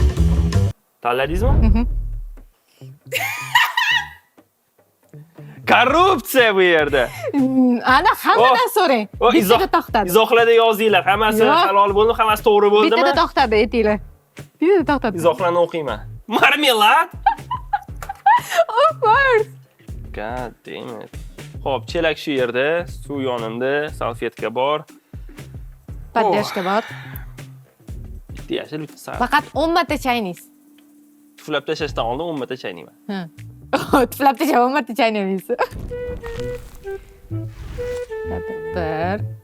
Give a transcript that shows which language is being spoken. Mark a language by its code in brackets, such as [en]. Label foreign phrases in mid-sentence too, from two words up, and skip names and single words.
[uz] Tanladingizmi? Korrupsiya bu yerda. Ana hammadan so'rang. Bittada to'xtadi. Izohlarda yozinglar. Hammasi halol bo'ldimi, hammasi to'g'ri bo'ldimi? Bittada to'xtadi, aytinglar. Bittada to'xtadi. Izohlarni o'qiyman. Marmelad? [en] Of course. God damn it. [uz] Xo'p, chelak shu yerda, suv yonimda, salfetka bor. Padyashka bor. Bitta yashil, bitta sariq. Faqat 10 marta chaynaysiz. Tuflab tashlashdan oldin 10 marta chaynayman. Tuflab tashlab 10 marta chaynaysiz. Bir.